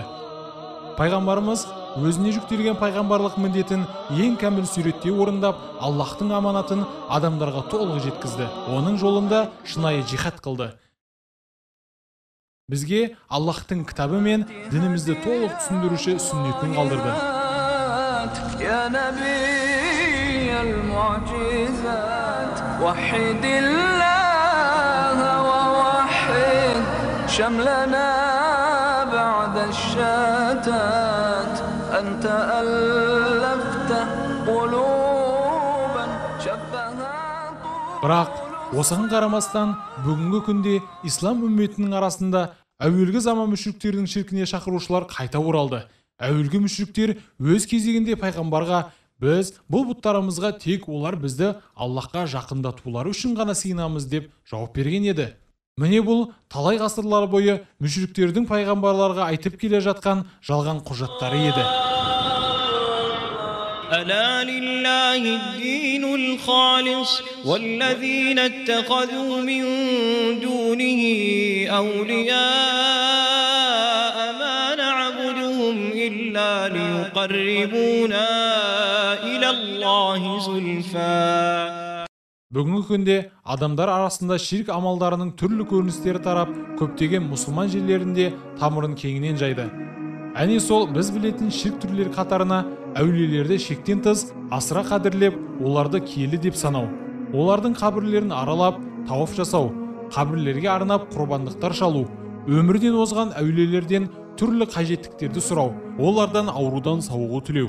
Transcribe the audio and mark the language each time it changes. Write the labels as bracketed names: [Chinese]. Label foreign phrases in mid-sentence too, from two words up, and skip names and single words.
[Kazakh] Пайғамбарымыз өзіне жүктелген пайғамбарлық міндетін ең кәміл суретте орындап, Аллахтың аманатын адамдарға толық жеткізді. Оның жолында шынайы жихад қылды. Бізге Аллахтың кітабы мен дінімізді толық түсіндіруші сүннетін қалдырды. [Arabic] يا نبي المعجزات وحد الله ووحد شملنا بعد الشتات أنت ألفت قلوبا شبهها. [Kazakh] Бірақ осыған қарамастан бүгінгі күнде ислам үмметінің арасында әуелгі заман мүшриктердің ширкіне шақырушылар қайта оралды. Әуелгі мүшриктер өз кезегінде пайғамбарға біз бұл бұттарымызға тек олар бізді Аллахқа жақындатулары үшін ғана сыйынамыз деп жауап берген еді. Міне бұл талай ғасырлар бойы мүшриктердің пайғамбарларға айтып келе жатқан жалған құжаттары еді. [Arabic] ألا لله الدين الخالص والذين اتخذوا من دونه أولياء ما نعبدهم إلا ليقربونا إلى الله زلفى. [Kazakh] Бүгінгі күнде адамдар арасында ширк амалдарының түрлі көріністері тарап, көптеген мұсылман жерлерінде тамырын кеңінен жайды. Әне сол біз білетін ширк түрлері қатарына әулиелерді шектен тыс асыра қадірлеп, оларды киелі деп санау, олардың қабірлерін аралап, тауаф жасау, қабірлерге арнап құрбандықтар шалу, өмірден озған әулиелерден түрлі қажеттіктерді сұрау, олардан аурудан сауығу тілеу.